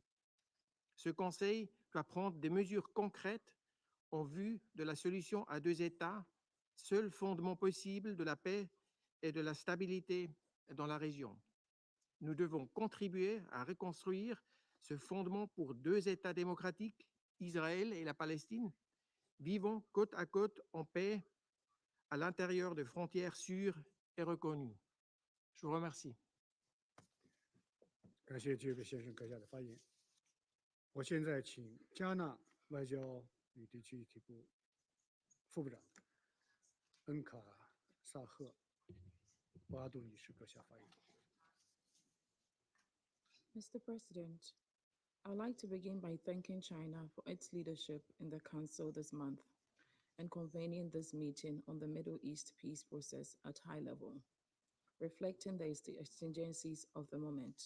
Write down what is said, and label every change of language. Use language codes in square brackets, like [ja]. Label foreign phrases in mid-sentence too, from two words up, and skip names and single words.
[fr] Ce Conseil doit prendre des mesures concrètes en vue de la solution à deux États, seul fondement possible de la paix et de la stabilité dans la région. Nous devons contribuer à reconstruire ce fondement pour deux États démocratiques, Israël et la Palestine, vivant côte à côte en paix à l'intérieur de frontières sûres et reconnues. Je vous remercie. [zh] 感谢这位先生阁下的发言。我现在请加纳外交与地区议题部副部长恩卡萨赫瓦杜女士阁下发言。 [en] Mr. President, I'd like to begin by thanking China for its leadership in the Council this month and convening this meeting on the Middle East peace process at high level, reflecting the exigencies of the moment.